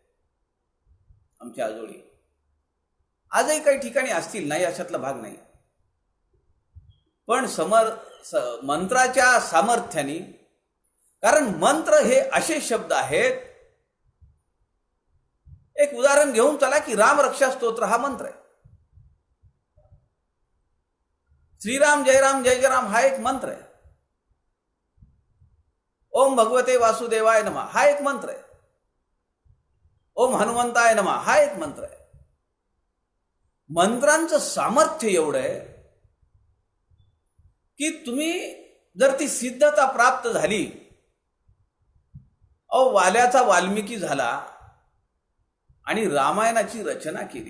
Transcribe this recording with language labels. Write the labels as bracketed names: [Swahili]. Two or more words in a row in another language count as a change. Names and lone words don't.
[Marathi] आमच्या आजोळी आजही काही ठिकाणी असतील, नाही अशातला भाग नाही, पण मंत्राच्या सामर्थ्याने, कारण मंत्र हे असे शब्द आहेत. एक उदाहरण घेऊन चला की राम रक्षा स्तोत्र हा मंत्र आहे. [Sanskrit] श्रीराम जय राम जय जय राम [Marathi] हा एक मंत्र आहे. [Sanskrit] ओम भगवते वासुदेवाय नमः [Marathi] हा एक मंत्र आहे. [Sanskrit] ओम हनुमंताय नमः [Marathi] हा एक मंत्र आहे. मंत्रांचं सामर्थ्य एवढं आहे की तुम्ही जर ती सिद्धता प्राप्त झाली, वाल्याचा वाल्मिकी झाला आणि रामायणाची रचना केली.